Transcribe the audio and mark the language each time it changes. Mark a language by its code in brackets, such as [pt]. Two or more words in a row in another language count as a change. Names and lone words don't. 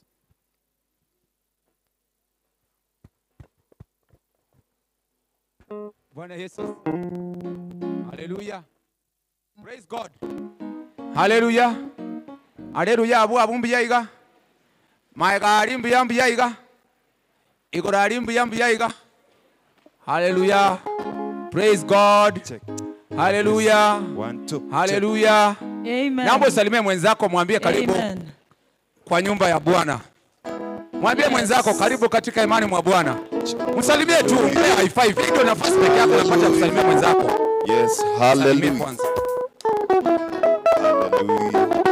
[sw] Bwana Yesu. [en] Hallelujah. Praise God. Hallelujah. Hallelujah. Abu abumbi yaiga. Maiga arimbi yambi yaiga. Igora arimbi yambi yaiga. Hallelujah. Praise God. Hallelujah. 1 2. Hallelujah. Amen. [sw] Naomba usalimie mwenzako, mwambie karibu kwa nyumba ya Bwana. Mwambie mwenzako karibu katika imani mwa Bwana. Msalimie tu, mpe [en] high five. [sw] Ndio nafasi pekee yako unapata kusalimia mwenzako. [en] Yes, hallelujah. Hallelujah.